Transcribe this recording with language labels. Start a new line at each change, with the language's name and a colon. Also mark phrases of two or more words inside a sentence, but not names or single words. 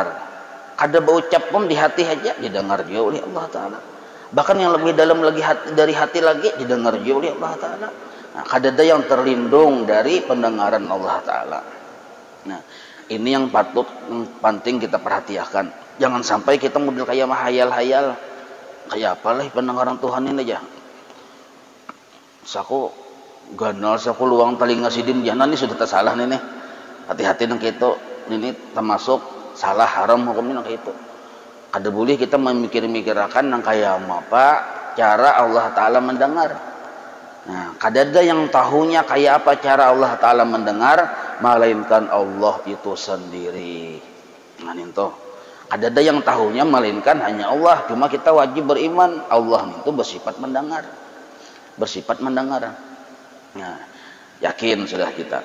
Banjar: Kada berucap pun di hati aja didengar juga oleh Allah Ta'ala. Bahkan yang lebih dalam lagi dari hati lagi didengar juga oleh Allah Ta'ala. Nah, kada ada yang terlindung dari pendengaran Allah Ta'ala. Nah, ini yang penting kita perhatikan. Jangan sampai kita model kayak mahayal-hayal. Kayak apalah pendengaran Tuhan ini aja. Saku ganal, saku luang telinga sidin jangan, ini sudah tersalah nih. Hati-hati nang gitu. Ini termasuk salah haram hukumnya nang gitu. Kada boleh kita memikir-mikirkan nang kayak apa cara Allah Ta'ala mendengar. Nah, kadada yang tahunya kayak apa cara Allah Ta'ala mendengar, melainkan Allah itu sendiri. Nah, itu kadada yang tahunya melainkan hanya Allah. Cuma kita wajib beriman Allah itu bersifat mendengar, bersifat mendengar. Nah, yakin sudah kita.